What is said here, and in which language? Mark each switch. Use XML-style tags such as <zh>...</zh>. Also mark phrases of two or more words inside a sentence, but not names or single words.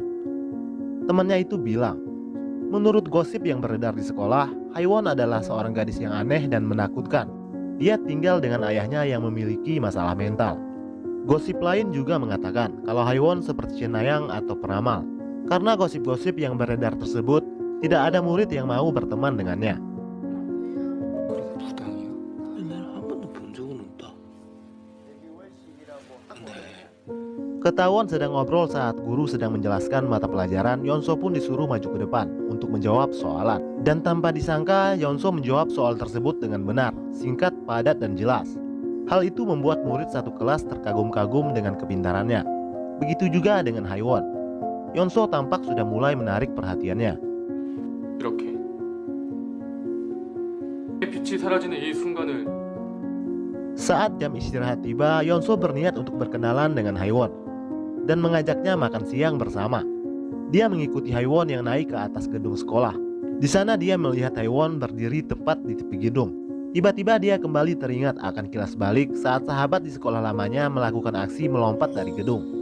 <id>Temannya itu bilang, menurut gosip yang beredar di sekolah, Haewon adalah seorang gadis yang aneh dan menakutkan. Dia tinggal dengan ayahnya yang memiliki masalah mental. Gosip lain juga mengatakan kalau Haewon seperti cenayang atau peramal. Karena gosip-gosip yang beredar tersebut, tidak ada murid yang mau berteman dengannya.</id> <ko>그리고 무당이야? 나는 한 번도 본 적은 없다. 근데</ko> <id>Ketahuan sedang ngobrol saat guru sedang menjelaskan mata pelajaran, Yonso pun disuruh maju ke depan untuk menjawab soalan. Dan tanpa disangka, Yonso menjawab soal tersebut dengan benar, singkat, padat, dan jelas. Hal itu membuat murid satu kelas terkagum-kagum dengan kepintarannya. Begitu juga dengan Haewon. Yonso tampak sudah mulai menarik perhatiannya.</id> <ko>이렇게 빛이 사라지는 이 순간을</ko> <id>Saat jam istirahat tiba, Yonso berniat untuk berkenalan dengan Haewon dan mengajaknya makan siang bersama. Dia mengikuti Haewon yang naik ke atas gedung sekolah. Di sana dia melihat Haewon berdiri tepat di tepi gedung. Tiba-tiba dia kembali teringat akan kilas balik saat sahabat di sekolah lamanya melakukan aksi melompat dari gedung.</id>